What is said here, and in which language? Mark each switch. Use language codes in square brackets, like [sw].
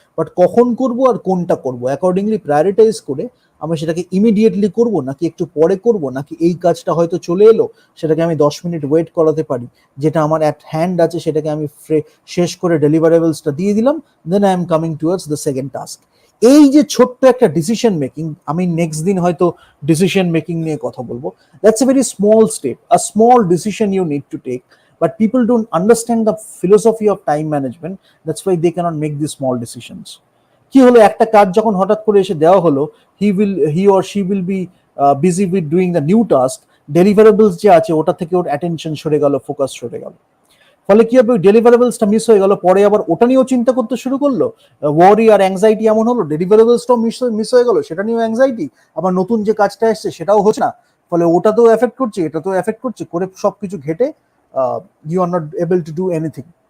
[bn] But কখন করব আর কোনটা করব অ্যাকর্ডিংলি প্রায়োরিটাইজ করে আমি সেটাকে ইমিডিয়েটলি করব, নাকি একটু পরে করব, নাকি এই কাজটা হয়তো চলে এলো, সেটাকে আমি 10 মিনিট ওয়েট করাতে পারি, যেটা আমার অ্যাট হ্যান্ড আছে সেটাকে আমি শেষ করে ডেলিভারেবলসটা দিয়ে দিলাম, [en] Then I am coming towards the second task. [bn] এই যে ছোট্ট একটা ডিসিশন মেকিং, আমি নেক্সট দিন হয়তো ডিসিশন মেকিং নিয়ে কথা বলবো। [en] That's a very small step, a small decision you need to take, but people don't understand the philosophy of time management. That's why they cannot make these small decisions. [bn] কি হলো, একটা কাজ যখন হঠাৎ করে এসে দেওয়া হলো, [en] he or she will be busy with doing the new task, [bn] deliverables যে আছে ওটা থেকে ওর অ্যাটেনশন সরে গেল, ফোকাস সরে গেল। ফলে কি হবে, ডেলিভারেবলসটা মিস হয়ে গেল, পরে আবার ওটা নিয়েও চিন্তা করতে শুরু করলো, ওয়ারি আর অ্যাংজাইটি এমন হলো, ডেলিভারেবলসটাও মিস হয়ে গেল, সেটা নিয়েও অ্যাংজাইটি, আবার নতুন যে কাজটা এসছে সেটাও হচ্ছে না, ফলে ওটা তো এফেক্ট করছে, এটা তো এফেক্ট করছে, করে সবকিছু ঘেটে [en] You are not able to do anything.